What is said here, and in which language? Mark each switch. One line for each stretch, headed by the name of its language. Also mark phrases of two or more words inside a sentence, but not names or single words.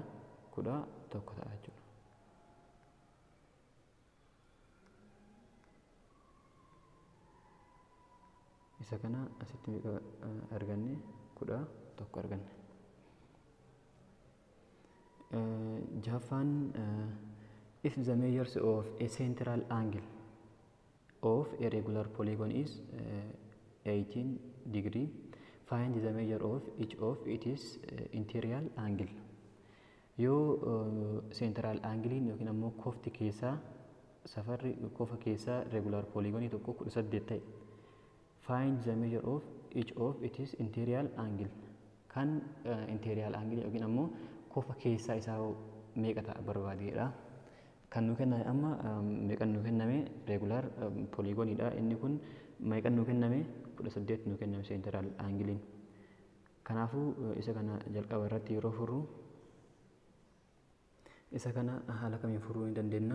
Oromo: 11 ta'a jechuudha. Isa kana asitti meeqa arganne? 11 arganne.
English: Jaffaan if the measures of a central angle of a regular polygon is 18 degree, find the measure of each of its interior angle.
Oromo: Yoo
English: central angle
Oromo: yookiin ammoo kofti keessaa safarri kofa keessaa
English: regular polygonii
Oromo: tokko 18 ta'e,
English: find the measure of each of its interior angle.
Oromo: Kan
English: interior angle
Oromo: yookiin ammoo kofa keessaa isaa meeqa ta'a barbaadeedha. Kan nu kenname amma meeqan nu kenname
English: regular polygoniidha.
Oromo: Inni kun meeqan nu kenname 18 nu kenname
English: central anglein.
Oromo: Kanaafuu isa kana jalqaba irratti yeroo furru isa kana haala kamiin furuu ni dandeenya?